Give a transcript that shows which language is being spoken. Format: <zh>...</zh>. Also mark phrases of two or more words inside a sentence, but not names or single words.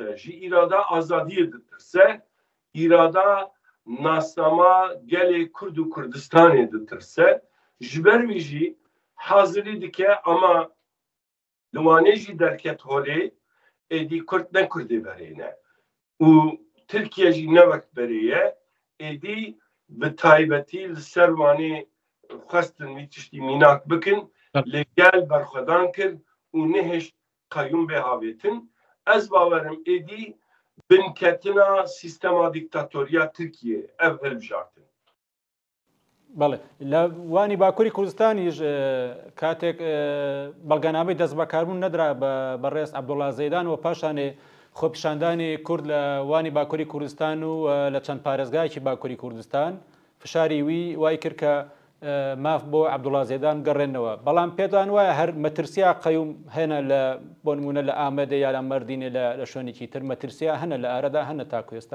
<ku>ji îrada azadiyê ditirse، îrada nasnama gelê Kurd û Kurdistanê ditirse، ji ber wî jî hazirî dike ama li wanê jî derket holê êdî Kurd ne Kurdê berêne û Tirkiye jî ne wek berê ye، êdî bi taybetî li ser wanê xwestin vî tiştî mînak bikin، lê gel berxwedan kir û nihêşt qeyûm bê havêtin. Ez bawerim êdî binketina sîstema dîktatoriya Tirkiye ev hilbijartin.</ku> <ckb>بەڵێ لە وانی باکووری کوردستانیش کاتێک بەڵگەنامەی دەست بەکاربوون نەدرا بەڕێز عەبدوڵڵا زەیدان و پاشانێ خۆپیشاندانی کورد لە وانی باکووری کوردستان و لە چەند پارێزگایەکی باکووری کوردستان فشاری وی وای کرد کە ماف بۆ عەبدوڵڵا زێدان گەڕێنەوە بەڵام پێتان وایە هەر مەترسیا قەیوم هێنە لە بۆ نمونە لە ئامەدە یا لە مەردینێ لە شوێنێکی تر مەترسیا هەنە لە ئارەدا هەنە تاکو ئێستا</ckb>